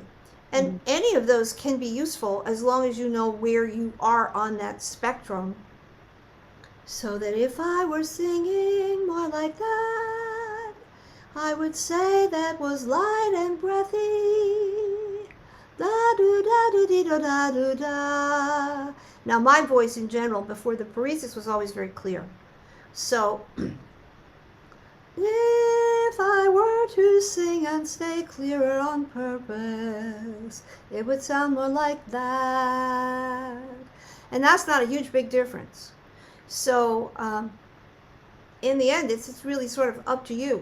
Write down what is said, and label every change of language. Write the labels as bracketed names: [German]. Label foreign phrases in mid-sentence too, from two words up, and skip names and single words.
[English] And any of those can be useful as long as you know where you are on that spectrum. So that if I were singing more like that, I would say that was light and breathy. Da do da do dee da da do da. Now my voice in general before the paresis was always very clear. So if I were to sing and stay clearer on purpose, it would sound more like that. And that's not a huge big difference. So in the end, it's really sort of up to you.